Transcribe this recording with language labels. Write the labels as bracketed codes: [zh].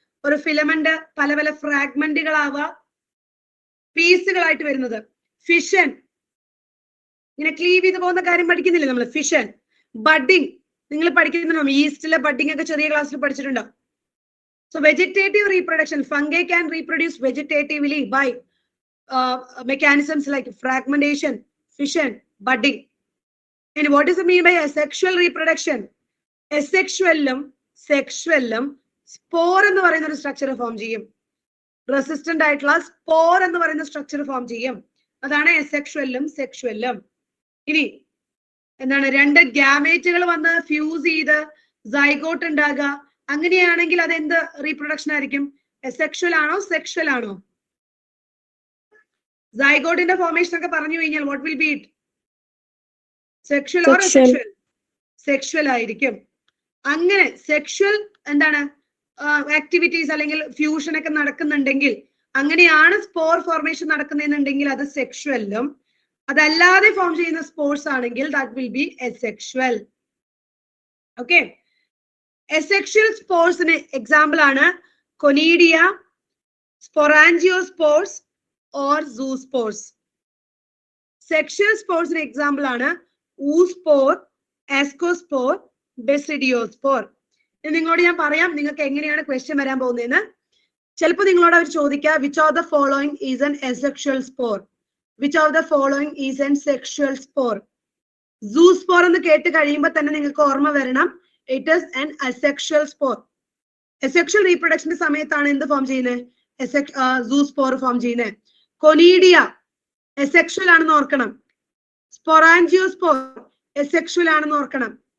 [ml] ഒരു ഫിലമെന്റ് പല പല ഫ്രാഗ്മെന്റുകളാവുക, പീസുകളായിട്ട് വരുന്നത്. ഫിഷൻ, ഇങ്ങനെ ക്ലീവ് ചെയ്ത് പോകുന്ന കാര്യം പഠിക്കുന്നില്ലേ നമ്മൾ, ഫിഷൻ. ബഡിങ് നിങ്ങൾ പഠിക്കുന്നുണ്ടോ? ഈസ്റ്റിലെ ബഡിങ് ഒക്കെ ചെറിയ ക്ലാസ്സിൽ പഠിച്ചിട്ടുണ്ടോ? [en] So vegetative reproduction, fungi can reproduce vegetatively by mechanisms like fragmentation, fission, budding. And what does it mean by asexual reproduction? [ml] Asexualum, sexualum, spore എന്ന് പറയുന്ന ഒരു സ്ട്രക്ചർ ഫോം ചെയ്യും. റെസിസ്റ്റന്റ് ആയിട്ടുള്ള സ്പോർ എന്ന് പറയുന്ന സ്ട്രക്ചർ ഫോം ചെയ്യും. അതാണ് asexualum, sexualum. ഇനി എന്താണ്, 2 ഗ്യാമേറ്റുകൾ വന്ന് ഫ്യൂസ് ചെയ്ത് സൈഗോട്ട് ഉണ്ടാകുക. അങ്ങനെയാണെങ്കിൽ അത് എന്ത് റീപ്രൊഡക്ഷൻ ആയിരിക്കും? asexual ആണോ സെക്ഷുവൽ ആണോ? സൈഗോട്ടിന്റെ ഫോർമേഷൻ ഒക്കെ പറഞ്ഞു കഴിഞ്ഞാൽ [en] what will be it? Sexual or asexual? Sexual [ml] ആയിരിക്കും. അങ്ങനെ സെക്ഷുവൽ എന്താണ് ആക്ടിവിറ്റീസ് അല്ലെങ്കിൽ ഫ്യൂഷൻ ഒക്കെ നടക്കുന്നുണ്ടെങ്കിൽ, അങ്ങനെയാണ് സ്പോർ ഫോർമേഷൻ നടക്കുന്നതെന്നുണ്ടെങ്കിൽ അത് സെക്ഷുവലും, അതല്ലാതെ ഫോം ചെയ്യുന്ന സ്പോർസ് ആണെങ്കിൽ [en] That will be asexual. [ml] Okay, asexual സ്പോർസിന് example ആണ് conidia, സ്പൊറാൻജിയോസ്പോർസ് or zoospores. Sexual spores ന് എക്സാമ്പിൾ ആണ് oospore, ascospore, basidiospore. നിങ്ങളോട് ഞാൻ പറയാം നിങ്ങൾക്ക് എങ്ങനെയാണ് ക്വസ്റ്റ്യൻ വരാൻ പോകുന്നതെന്ന്. ചിലപ്പോൾ നിങ്ങളോട് അവർ ചോദിക്കുക [en] which of the following is an asexual spore, which of the following is an sexual spore. [ml] Zoospore എന്ന് കേട്ട് കഴിയുമ്പോൾ തന്നെ നിങ്ങൾക്ക് ഓർമ്മ വരണം [en] it is an asexual spore. [ml] Asexual reproduction സമയത്താണ് എന്ത് ഫോം ചെയ്യുന്നത്? zoospore ഫോം ചെയ്യുന്നത്. കൊനീഡിയ asexual ആണെന്ന് ഓർക്കണം. സ്പൊറാൻജിയോസ്പോർ asexual ആണെന്ന് ഓർക്കണം.